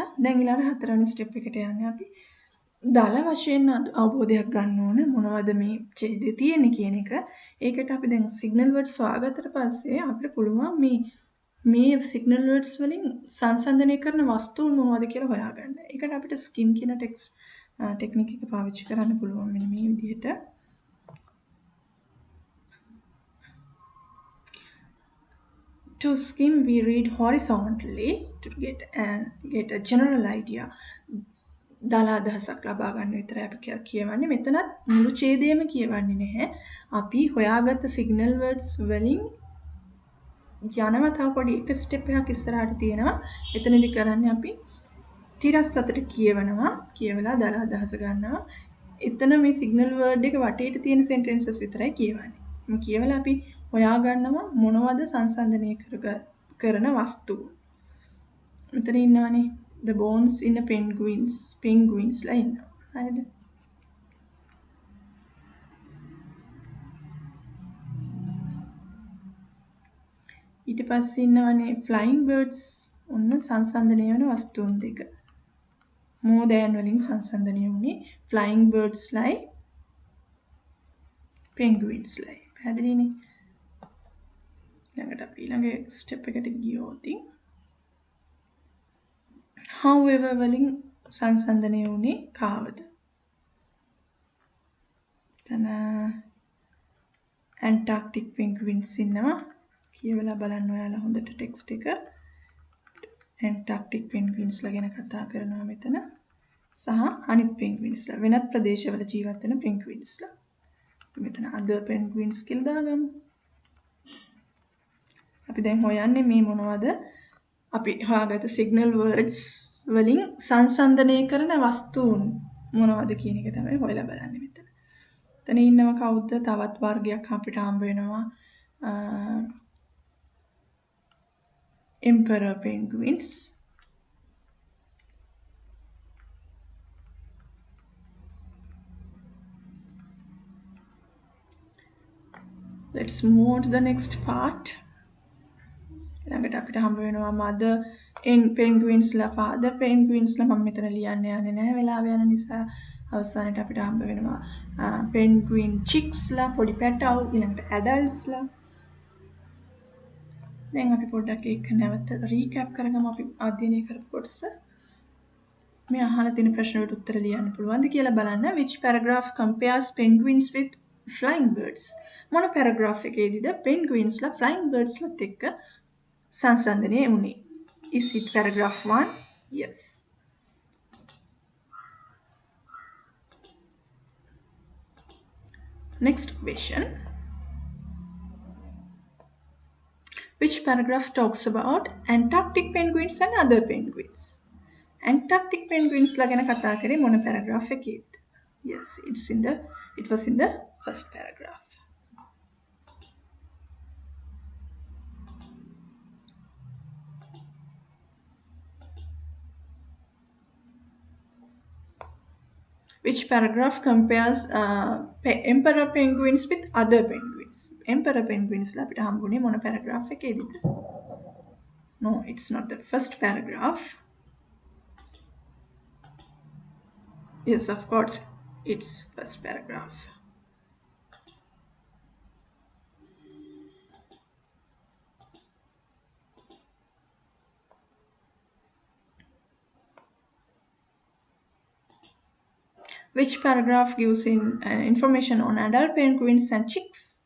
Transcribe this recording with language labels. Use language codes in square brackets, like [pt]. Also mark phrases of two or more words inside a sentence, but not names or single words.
[si] දැන් ඊළඟ හතරවෙනි ස්ටෙප් එකට යන්නේ අපි. දල වශයෙන් අවබෝධයක් ගන්න ඕන මොනවද මේ ඡේදය තියෙන්නේ කියන එක. ඒකට අපි දැන් [en] signal words [si] හොයාගත්තට පස්සේ අපිට පුළුවන් මේ [en] signal words [si] වලින් සංසන්දනය කරන වස්තුන් මොනවද කියලා හොයාගන්න. ඒකට අපිට ස්කිම් කියන ටෙක්නික් එක පාවිච්චි කරන්න පුළුවන් මෙන්න මේ විදිහට. [en] To skim, we read horizontally to get a general idea. [si] දල අදහසක් ලබා ගන්න විතරයි අපි කියවන්නේ. මෙතනත් මුළු ඡේදයම කියවන්නේ නැහැ. අපි හොයාගත්ත [en] signal words [si] වලින් යනවා තව පොඩි එක ස්ටෙප් එකක් ඉස්සරහට තියෙනවා. එතනදි කරන්නේ අපි තිරස් අතට කියවනවා. කියවලා දල අදහස ගන්නවා. එතන මේ [en] signal word [si] එක වටේට තියෙන සෙන්ටෙන්සස් විතරයි කියවන්නේ. මේ කියවලා අපි හොයාගන්නවා මොනවද සංසන්දනය කරන වස්තු. මෙතන ඉන්නවනේ [en] the bones in the penguins [si] ලා ඉන්නවා. හරිද? ඊට පස්සේ ඉන්නවනේ [en] flying birds [si] ඔන්න සංසන්දනය වෙන වස්තුන් දෙක. [en] more than [si] වලින් සංසන්දනය වුණේ [en] flying birds [si] ලයි penguins ලයි. පැහැදිලිනේ? ළඟට අපි ඊළඟ ස්ටෙප් එකට ගියොත් however වලින් සංසන්දනය වුණේ කාවද? එතන [en] Antarctic penguins [si] ඉන්නවා. කියවලා බලන්න ඔයාලා හොඳට ටෙක්ස්ට් එක. [en] Antarctic penguins [si] ලා ගැන කතා කරනවා මෙතන. සහ අනිත් penguins ලා වෙනත් ප්‍රදේශවල ජීවත් වෙන penguins ලා. මෙතන [en] other penguins [si] කියලා දාගමු. අපි දැන් හොයන්නේ මේ මොනවද? අපි හොයාගත්ත [en] signal words [si] වලින් සංසන්දනය කරන වස්තුන් මොනවද කියන එක තමයි හොයලා බලන්නේ මෙතන. එතන ඉන්නව කවුද? තවත් වර්ගයක් අපිට හම්බ වෙනවා. [en] Emperor penguins. Let's move on to the next part. [si] ළඟට අපිට හම්බ වෙනවා [en] mother penguins [si] ලා [en] father penguins [si] ලා මම මෙතන ලියන්න යන්නේ නැහැ වෙලාව යන නිසා. අවසානයේ අපිට හම්බ වෙනවා [en] penguin chicks [si] ලා පොඩි පැටව් ඊළඟට adults ලා. දැන් අපි පොඩ්ඩක් ඒක නැවත රීකැප් කරගමු අපි අධ්‍යයනය කරපු කොටස. මේ අහලා තියෙන ප්‍රශ්න වලට උත්තර ලියන්න පුළුවන්ද කියලා බලන්න. [en] Which paragraph compares penguins with flying birds? [si] මොන පැරග්‍රාෆ් එකේදීද penguins ලා [en] flying birds [si] ලාත් එක්ක සංසන්දනය වුණේ? [en] Is it paragraph 1? Yes. Next question. Which paragraph talks about Antarctic penguins and other penguins? Antarctic penguins [si] ලා ගැන කතා කරේ මොන paragraph එකේද? [en] Yes, it was in the first paragraph. Which paragraph compares emperor penguins with other penguins? Emperor penguins [si] ලා අපිට හම්බුනේ මොන paragraph එකේදීද? [en] No, it's not the first paragraph. Yes, of course, it's first paragraph. Which paragraph gives information on adult penguins and chicks?